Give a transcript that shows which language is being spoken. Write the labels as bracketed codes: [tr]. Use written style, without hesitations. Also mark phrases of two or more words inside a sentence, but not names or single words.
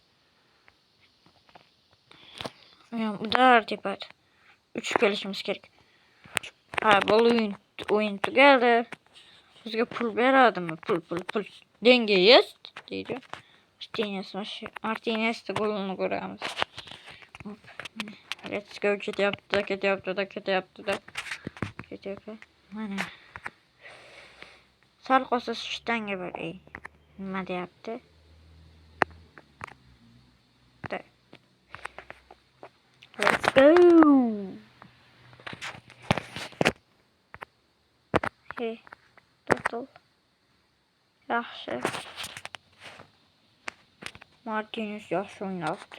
[uz] Udar tepadi. 3 kelishimiz kerak. Bu o'yin tugadi. Bizga pul beradimi? Pul. [ru] Денга есть [uz] deydi. Martinez golini ko'ramiz. [en] Let's go, [uz] ketyapti. Mana. Sal qolsa shtanga bor. Nima deyapti? [en] Let's go. [uz] To'xtal. Yaxshi. Martinez yaxshi o'ynayapti.